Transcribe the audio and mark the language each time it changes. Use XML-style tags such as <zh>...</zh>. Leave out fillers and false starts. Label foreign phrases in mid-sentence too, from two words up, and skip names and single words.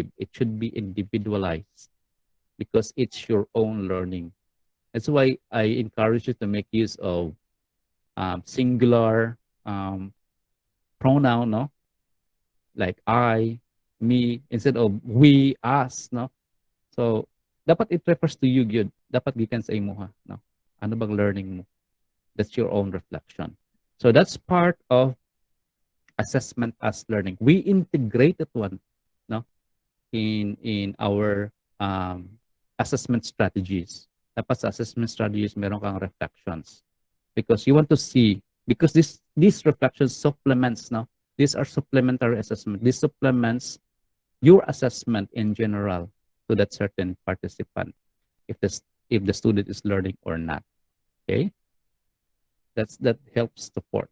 <en>It should be individualized because it's your own learning. That's why I encourage you to make use of singular pronoun, no? Like I, me, instead of we, us, no? So, dapat it refers to you, yun.</en> <hil>Dapat gikan sa imo, ha? No?</hil> <tl>Ano bang learning mo?</tl> <en>That's your own reflection. So, that's part of assessment as learning. We integrated one, no? In our assessment strategies.</en> <tl>Dapat sa</tl> <en>assessment strategies,</en> <tl>meron kang reflections.</tl> <en>Because you want to see, because these reflections supplements, no? These are supplementary assessment. This supplements your assessment in general to that certain participant, if the student is learning or not. Okay, that helps support.</en>